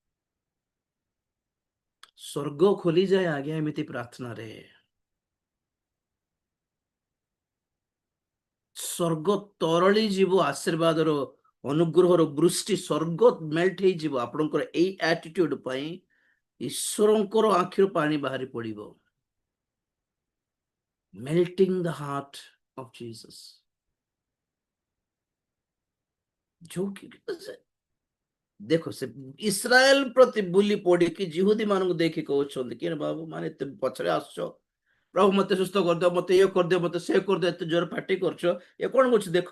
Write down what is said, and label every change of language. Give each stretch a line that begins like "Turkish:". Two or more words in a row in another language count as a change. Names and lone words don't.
Odia: ସ୍ୱର୍ଗ ଖୋଲିଯାଏ ଆଜ୍ଞା ଏମିତି ପ୍ରାର୍ଥନାରେ। ସ୍ୱର୍ଗ ତରଳି ଯିବ, ଆଶୀର୍ବାଦର, ଅନୁଗ୍ରହର ବୃଷ୍ଟି, ସ୍ୱର୍ଗ ମେଲ୍ଟ ହେଇଯିବ ଆପଣଙ୍କର ଏଇ ଆଟିଟ୍ୟୁଡ ପାଇଁ। ଈଶ୍ୱରଙ୍କର ଆଖିରୁ ପାଣି ବାହାରି ପଡିବ।
English: melting the heart of Jesus।
Odia: ଦେଖ, ସେ ଇସ୍ରାଏଲ ପ୍ରତି ବୁଲି ପଡିକି ଜିହୁଦୀ ମାନଙ୍କୁ ଦେଖି କହୁଛନ୍ତି କି ବାବୁ ମାନେ ଏତେ ପଛରେ ଆସୁଛ, ପ୍ରଭୁ ମତେ ସୁସ୍ଥ କରିଦିଅ, ମତେ ଇଏ କରିଦିଅ, ମତେ ସେ କରିଦିଅ, ଏତେ ଜୋର ପାଟି କରୁଛ, ଏ କଣ କରୁଛି ଦେଖ।